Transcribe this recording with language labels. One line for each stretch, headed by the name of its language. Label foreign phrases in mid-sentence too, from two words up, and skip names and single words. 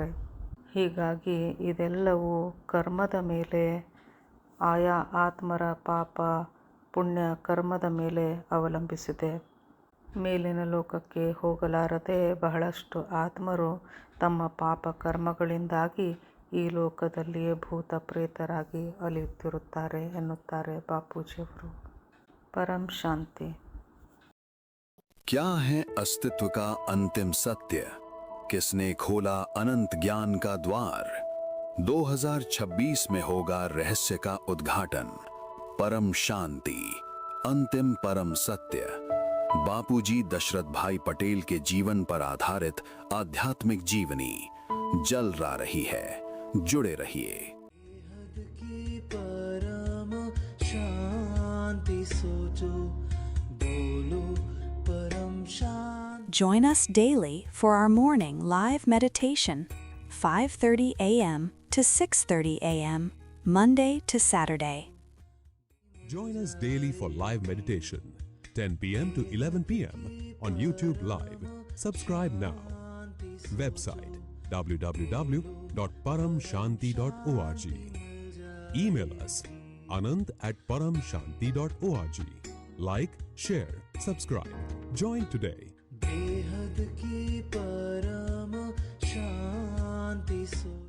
Kannada: ಹೀಗಾಗಿ ಇದೆಲ್ಲವೂ ಕರ್ಮದ ಮೇಲೆ, ಆಯಾ ಆತ್ಮರ ಪಾಪ ಪುಣ್ಯ ಕರ್ಮದ ಮೇಲೆ ಅವಲಂಬಿಸಿದೆ. ಮೇಲಿನ ಲೋಕಕ್ಕೆ ಹೋಗಲಾರದೆ ಬಹಳಷ್ಟು ಆತ್ಮರು ತಮ್ಮ ಪಾಪ ಕರ್ಮಗಳಿಂದಾಗಿ ಈ ಲೋಕದಲ್ಲಿಯೇ ಭೂತ ಪ್ರೇತರಾಗಿ ಅಲಿಯುತ್ತಿರುತ್ತಾರೆ ಎನ್ನುತ್ತಾರೆ ಬಾಪೂಜಿಯವರು. ಪರಂ ಶಾಂತಿ.
Hindi: क्या है अस्तित्व का अंतिम सत्य? किसने खोला अनंत ज्ञान का द्वार? 2026 में होगा रहस्य का उद्घाटन। परम शांति, अंतिम परम सत्य। बापूजी दशरथ भाई पटेल के जीवन पर आधारित आध्यात्मिक जीवनी जल रा रही है। जुड़े रहिए। परम शांति सोचो, बोलो परम शांति।
English: Join us daily for our morning live meditation, 5:30 a.m. to 6:30 a.m., Monday to Saturday. Join us daily for live meditation, 10 p.m. to 11 p.m. on YouTube Live. Subscribe now. Website www.paramshanti.org. Email us anand@paramshanti.org. Like, share, subscribe. Join today.
Hindi: बेहद की परम शांति सो